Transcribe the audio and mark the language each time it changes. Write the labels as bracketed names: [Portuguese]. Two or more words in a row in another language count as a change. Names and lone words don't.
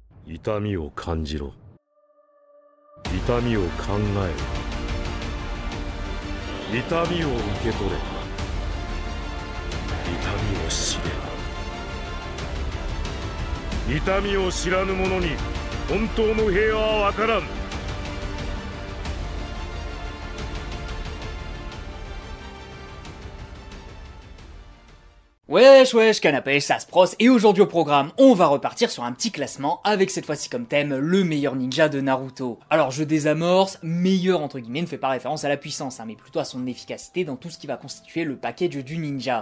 [Japanese] 痛みを感じろ。痛みを考えろ。痛みを受け取れ。痛みを知れ。痛みを知らぬ者に本当の平和はわからん。 [French] Wesh wesh canapé, ça se pros, et aujourd'hui au programme, on va repartir sur un petit classement avec cette fois-ci comme thème le meilleur ninja de Naruto. Alors je désamorce, meilleur entre guillemets ne fait pas référence à la puissance, mais plutôt à son efficacité dans tout ce qui va constituer le package du ninja.